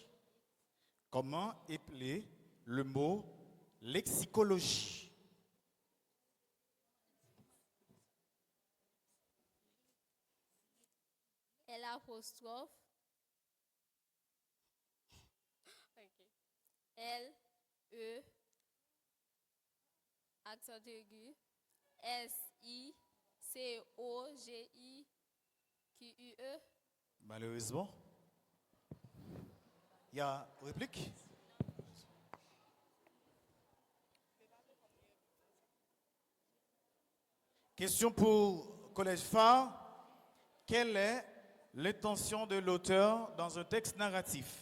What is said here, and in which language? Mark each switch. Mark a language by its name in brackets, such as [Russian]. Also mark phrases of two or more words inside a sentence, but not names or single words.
[French] Comment appeler le mot lexicologie? L'apostrophe. Ok. L, E, accent aigu, S, I, C, O, G, I, Q, U, E. Malheureusement. Il y a réplique? Question pour Collège Phare. Quelle est l'intention de l'auteur dans un texte narratif?